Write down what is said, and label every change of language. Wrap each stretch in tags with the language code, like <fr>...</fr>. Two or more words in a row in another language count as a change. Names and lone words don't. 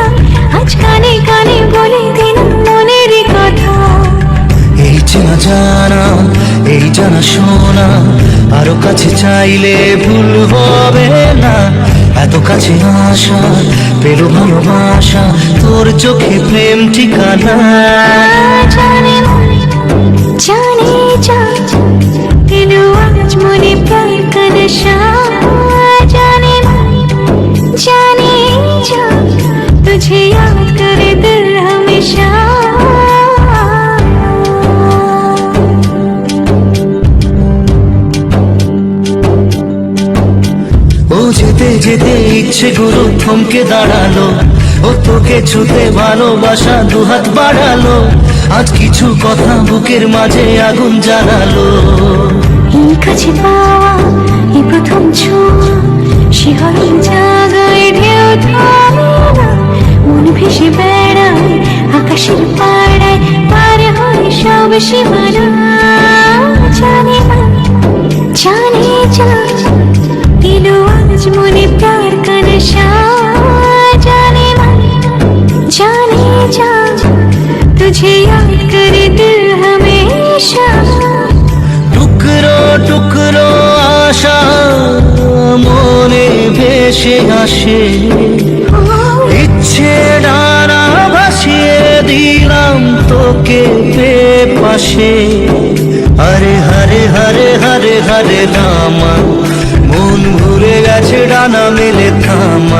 <bn>আজ কানে কানে বলে দিলাম মনের কথা। এই চেনা জানা এই জানা শোনা আরো কাছে চাইলে ভুল হবে না। এত কাছে আসা পেলো ভালোবাসা তোর চোখে প্রেম ঠিকানা।</bn> <hi>जाने मन जाने जा</hi> <bn>এলো আজ মনে</bn> <hi>प्यार का नशा। जाने मन जाने जा तुझे याद करे दिल हमेशा।</hi> <bn>ও যেতে যেতে ইচ্ছে গুলো থমকে দাঁড়ালো। ও তোকে ছুতে ভালোবাসা দুহাত বাড়ালো। আজ কিছু কথা বুকের মাঝে আগুন জ্বালালো। এই কাছে পাওয়া এই প্রথম ছোঁয়া শিহরণ জাগায় ঢেউ থামে না। মন ভেসে বেড়ায় আকাশের পাড়ায় পার হয় সব সীমানা।</bn> <hi>জানে मन जाने जा</hi> <bn>এলো আজ মনে</bn> <hi>प्यार का नशा। जाने मन जाने जा तुझे याद करे दिल हमेशा।</hi> <bn>টুকরো টুকরো আশা মনে ভেসে আসে। ইচ্ছে ডানা ভাসিয়ে দিলাম তোকে পাশে। হরে হরে হরে হরে হরে রামা মন ভুলে গেছে ডানা মেলে থামা।</bn>